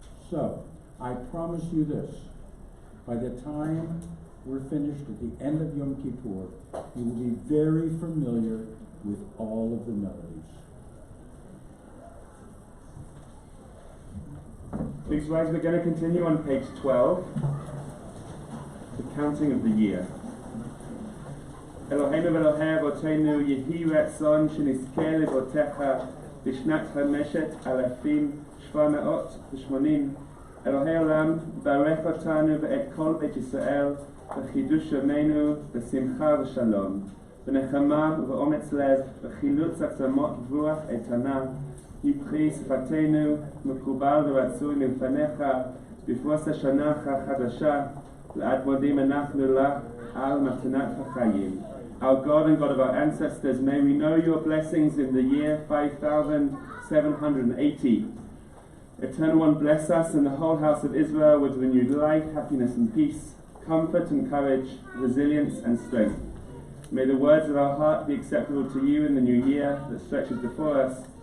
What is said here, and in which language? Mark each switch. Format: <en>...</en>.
<en>So, I promise you this. By the time we're finished at the end of Yom Kippur, you will be very familiar with all of the melodies. Please rise. We're going to continue on page 12, the counting of the year.</en> <he>Eloheinu ואלוהי אבותינו, יהי רצון שנזכה לבותיך בשנת 5780. אלוהי עולם, ברך אותנו ואת כל בית ישראל בחידוש ימינו בשמחה ושלום, בנחמה ובאומץ לב, בחילוץ עצמות רוח איתנה, יפחי שפתנו מקובל ורצוי לפניך בפרוס השנה החדשה, לעד מודים אנחנו לך על מתנת החיים.</he> <en>Our God and God of our ancestors, may we know your blessings in the year 5780. Eternal One, bless us and the whole house of Israel with renewed life, happiness and peace, comfort and courage, resilience and strength. May the words of our heart be acceptable to you in the new year that stretches before us.</en>